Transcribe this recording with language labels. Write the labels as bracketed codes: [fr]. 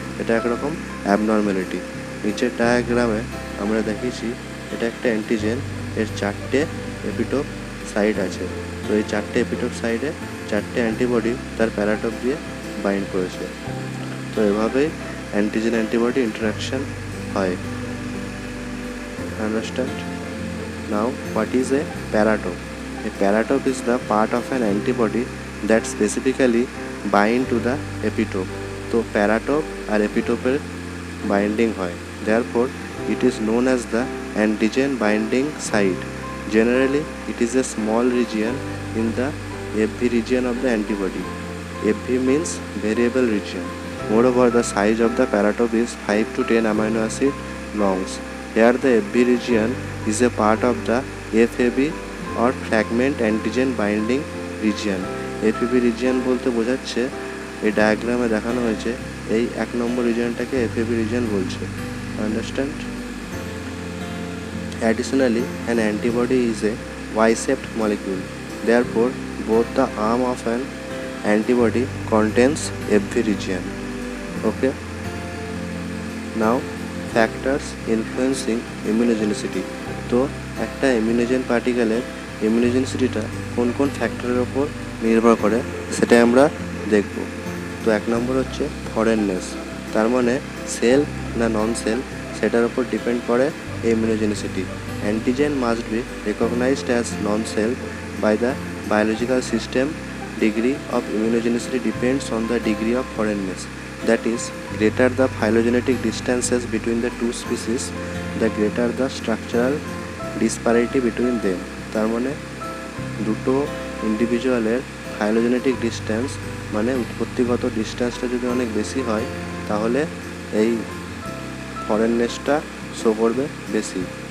[bn] এটা একরকম অ্যাবনর্ম্যালিটি। নিচের ডায়াগ্রামে আমরা দেখিয়েছি এটা একটা অ্যান্টিজেন, এর 4টে এপিটোপ সাইড আছে। তো এই 4টে এপিটোপ সাইডে 4টে অ্যান্টিবডি তার প্যারাটোপ দিয়ে বাইন্ড করেছে। তো এভাবেই অ্যান্টিজেন অ্যান্টিবডি ইন্টারাকশন হয়। [en] Understand? Now what is a paratope? A paratope is the part of an antibody that specifically bind to the epitope. [bn] তো প্যারাটোপ আর এপিটোপের বাইন্ডিং হয়। [en] Therefore, it is known as the antigen binding site. Generally, it is a small region in the FV region of the antibody. FV means variable region. Moreover, the size of the paratope is 5 to 10 amino acid longs. Here, the FV region is a part of the FAB or fragment antigen binding region. [bn] FAB region বলতে বোঝাচ্ছে, এই ডায়াগ্রামে দেখানো হয়েছে এই 1 নম্বর রিজিয়নটাকে FAB region বলছে। [en] Understand? Additionally, an antibody is a Y-shaped molecule. Therefore, both the arm of an antibody contains FV region. Okay? Now, factors influencing immunogenicity. [bn] তো একটা ইমিউনোজেন পার্টিকেলের ইমিউনোজেনিসিটিটা কোন কোন ফ্যাক্টরের ওপর নির্ভর করে সেটাই আমরা দেখব। তো 1 নম্বর হচ্ছে ফরেননেস। তার মানে সেল না নন সেল সেটার ওপর ডিপেন্ড করে immunogenicity. [en] Antigen must be recognized as non-self by the biological system. Degree of immunogenicity depends on the degree of foreignness. That is, greater the phylogenetic distances between the two species, the greater the structural disparity between them. [bn] তার মানে দুটো ইন্ডিভিজুয়ালের phylogenetic distance মানে উৎপত্তিগত ডিস্টেন্সটা যদি অনেক বেশি হয় তাহলে এই ফরেননেসটা শো করবে বেশি।